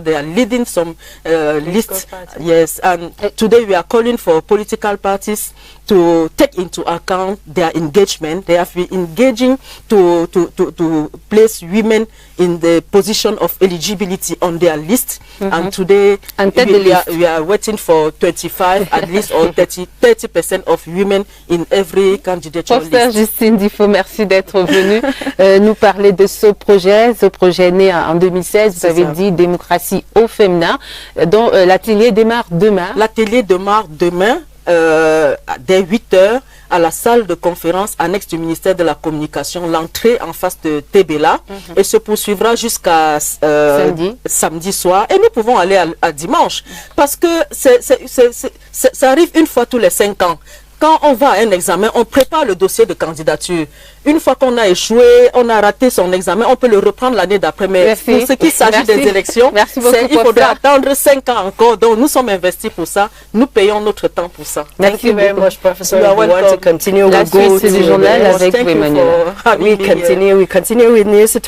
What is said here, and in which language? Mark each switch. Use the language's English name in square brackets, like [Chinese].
[English] They are leading some lists. Yes, and today we are calling for political parties to take into account their engagement. They have been engaging to place women in the position of eligibility on their list. And today we are waiting for 25 at least, or 30% of women in every candidature list. [French] Professeur Justine Difo, merci d'être venue nous parler de ce projet né en 2016. Vous avez dit démocratie au féminin, dont l'atelier démarre demain. L'atelier démarre demain dès 8 h à la salle de conférence annexe du ministère de la Communication, l'entrée en face de Tébéla, et se poursuivra jusqu'à samedi soir. Et nous pouvons aller à dimanche, parce que ça arrive une fois tous les 5 ans. Quand on va à un examen, on prépare le dossier de candidature. Une fois qu'on a échoué, on a raté son examen, on peut le reprendre l'année d'après. Mais pour ce qui s'agit des élections, il faudra attendre 5 ans encore. Donc nous sommes investis pour ça. Nous payons notre temps pour ça. [English] Thank you very much, Professor. We want to continue. [French] La suite du journal avec Emmanuel. [English] We continue with news to talk